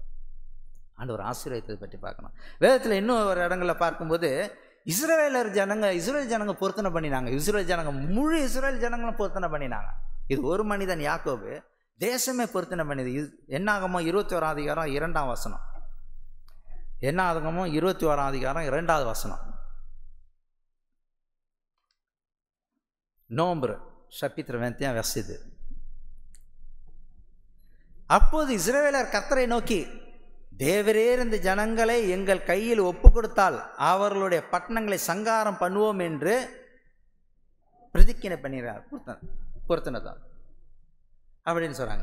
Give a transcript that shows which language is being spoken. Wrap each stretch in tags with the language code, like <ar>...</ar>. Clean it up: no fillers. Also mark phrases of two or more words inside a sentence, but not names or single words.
<ta>ஆண்டவர் ஆசீர்வதித்ததை பற்றி பார்க்கணும். வேதத்தில் இன்னும் ஒரு இடங்களில் பார்க்கும்போது இஸ்ரவேல் ஜனங்க பொருத்தனை பண்ணினாங்க, முழு இஸ்ரவேல் ஜனங்களும் பொருத்தனை பண்ணினாங்க. இது ஒரு மனிதன் யாக்கோபு தேசமே பொருத்தனை பண்ணிது. என்னாகமோ 21ஆம் அதிகாரம் 2ஆம் வசனம். என்னாகமோ 21ஆம் அதிகாரம் 2வது வசனம்.</ta> <fr>Nombre chapitre 21 verset 2.</fr> <ta>அப்போது இஸ்ரவேலர் கர்த்தரை நோக்கி, தேவரீர் இந்த ஜனங்களை எங்கள் கையில் ஒப்பு கொடுத்தால் அவர்களுடைய பட்டணங்களை சங்காரம் பண்ணுவோம் என்று பிரதிக்கினை பண்ணிடுறார். பொருத்தனை தான் அப்படின்னு சொல்கிறாங்க.</ta>